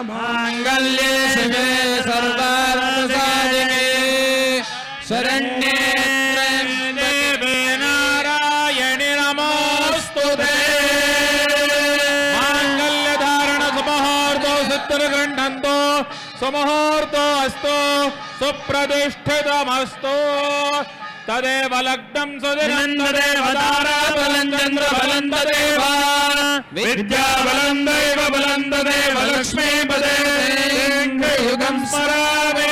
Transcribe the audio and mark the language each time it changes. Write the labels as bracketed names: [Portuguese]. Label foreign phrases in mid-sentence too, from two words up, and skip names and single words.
[Sanskrit] ಮಾಂಗಲ್ಯೇ ಶಿವೆ ಸರ್ವಾರ್ಥಸಾಧಿಕೆ ಶರಣ್ಯೇ ದೇವಿ ನಾರಾಯಣಿ ನಮೋಸ್ತುತೇ. ಮಾಂಗಲ್ಯ ಧಾರಣ ಸುಮುಹೂರ್ತೋ ಸಿದ್ಧಿರ್ಗೃಹ್ಣಂತು ಸುಮುಹೂರ್ತೋ ಅಸ್ತು ಸುಪ್ರತಿಷ್ಠಿತಮಸ್ತು. ತದೇವ ಲಗ್ನಂ ಸುದಿನಂ ತದೇವ ತಾರಾಬಲಂ ಚಂದ್ರಬಲಂ ತದೇವ ವಿದ್ಯಾಬಲಂ ದೈವ ಬಲಂ ತದೇವ ಲಕ್ಷ್ಮೀಪದೇ ಯುಗಂ ಸ್ಮರಾಮಿ.